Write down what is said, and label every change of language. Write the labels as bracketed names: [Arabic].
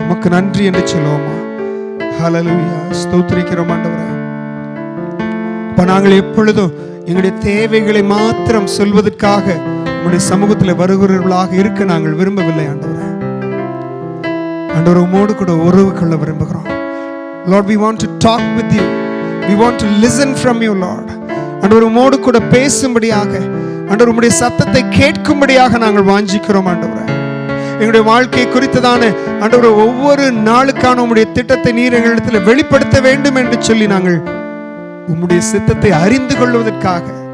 [Tamil] உமக்கு நன்றி என்று சொல்லுவோமா? ஹல்லேலூயா. ஸ்தோத்திரிக்கிறோம் ஆண்டவரே. அப்ப நாங்கள் எப்பொழுதும் எங்களுடைய தேவைகளை மாத்திரம் சொல்வதற்காக உம்முடைய சமூகத்தில் வருகிறவர்களாக இருக்க நாங்கள் விரும்பவில்லை ஆண்டவரே. ஆண்டவரே, உம்மோடு கூட உறவு கொள்ள விரும்புகிறோம். [English] Lord, we want to talk with you. We want to listen from you, Lord. [Tamil] ஆண்டவரே, உம்மோடு கூட பேசும்படியாக, ஆண்டவரே உம்முடைய சத்தத்தை கேட்கும்படியாக நாங்கள் வாஞ்சிக்கிறோம் ஆண்டவரே. எங்களுடைய வாழ்க்கை குறித்ததான ஆண்டவரே ஒவ்வொரு நாளுக்கான உம்முடைய திட்டத்தை நீர் எங்களிடத்தில் வெளிப்படுத்த வேண்டும் என்று சொல்லி நாங்கள் உம்முடைய சித்தத்தை அறிந்து கொள்வதற்காக